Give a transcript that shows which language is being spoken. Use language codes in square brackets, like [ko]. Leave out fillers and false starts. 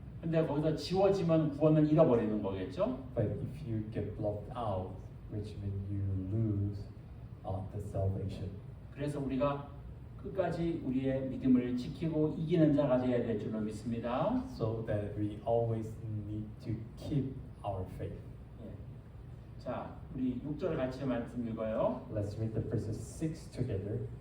[ko] 근데 거기서 지워지면 구원을 잃어버리는 거겠죠? [en] But if you get blocked out, which means you lose the salvation. [ko] 그래서 우리가 끝까지 우리의 믿음을 지키고 이기는 자가 되어야 될 줄로 믿습니다. [en] So that we always need to keep our faith. [ko] 예. 자, 우리 6절 같이 말씀 읽어요. [en] Let's read the verses 6 together.